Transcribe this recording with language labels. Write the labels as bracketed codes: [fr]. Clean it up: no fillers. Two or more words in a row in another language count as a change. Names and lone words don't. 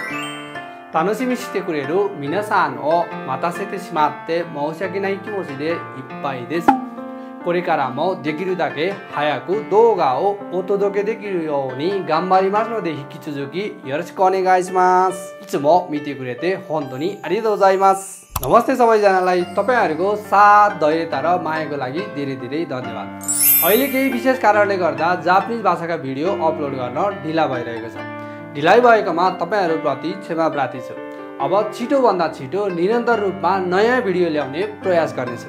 [ja] 楽しみにしてくれる皆さんを待たせてしまって申し訳ない気持ちでいっぱいです。これからもできるだけ早く動画をお届けできるように頑張りますので、引き続きよろしくお願いします。いつも見てくれて本当にありがとうございます。 [ne] नमस्ते सबैजनालाई तपाईहरुको साथ धैर्यता र मायाको लागि धेरै धेरै धन्यवाद। अहिले केही विशेष कारणले गर्दा जापानिज भाषाका भिडियो अपलोड गर्न ढिला भइरहेको छ। ढिलाइ भएकोमा तपाईहरुप्रति क्षमा प्रार्थी छु। अब छिटो भन्दा छिटो निरन्तर रूपमा नयाँ भिडियो ल्याउने प्रयास गर्नेछु।